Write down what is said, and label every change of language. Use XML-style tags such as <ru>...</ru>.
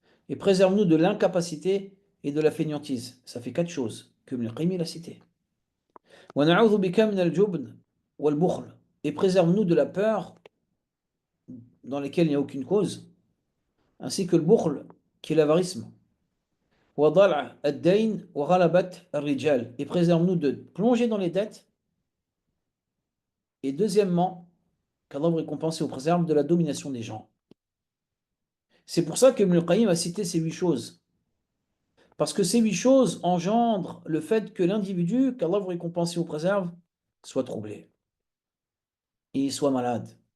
<fr>Et préserve-nous de l'incapacité et de la fainéantise. Ça fait quatre choses que Ibn Qayyim a cité.</fr> <ar>Wa na'udhu bika min al-jubn wal bukhl.</ar> <fr>Et préserve-nous de la peur dans laquelle il n'y a aucune cause, ainsi que le bukhl, qui est l'avarisme.</fr> <ar>وضلع الدين وغلبة الرجال.</ar> <fr>Et préserve-nous de plonger dans les dettes. Et deuxièmement, qu'Allah vous récompense et vous préserve de la domination des gens. C'est pour ça que Ibn Qayyim a cité ces huit choses. Parce que ces huit choses engendrent le fait que l'individu, qu'Allah vous récompense et vous préserve, soit troublé. Et il soit malade.</fr>